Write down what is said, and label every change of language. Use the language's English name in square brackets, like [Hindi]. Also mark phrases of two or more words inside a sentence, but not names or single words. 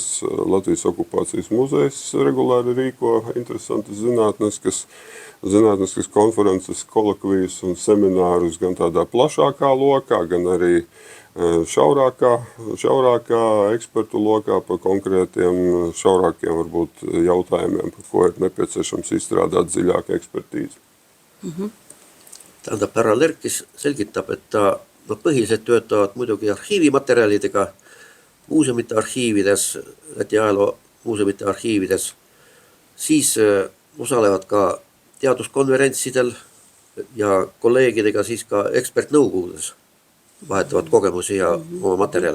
[Latvian] Latvijas okupācijas muzejs regulāri rīko interesantas zinātniskas konferences, kolokvijas un seminārus gan tādā plašākā lokā, gan arī šaurākā ekspertu lokā par konkrētiem šaurākiem varbūt jautājumiem, par ko ir nepieciešams izstrādāt dziļāku ekspertīzi. [Estonian] Tähendab, härra Lerkis selgitab, et ta põhiliselt töötavad muidugi arhiivimaterjalidega, muuseumite arhiivides, Läti ajaloo muuseumite arhiivides, siis osalevad ka teaduskonverentsidel ja kolleegidega siis ka ekspertnõukogudes vahetavad kogemusi ja oma materjale.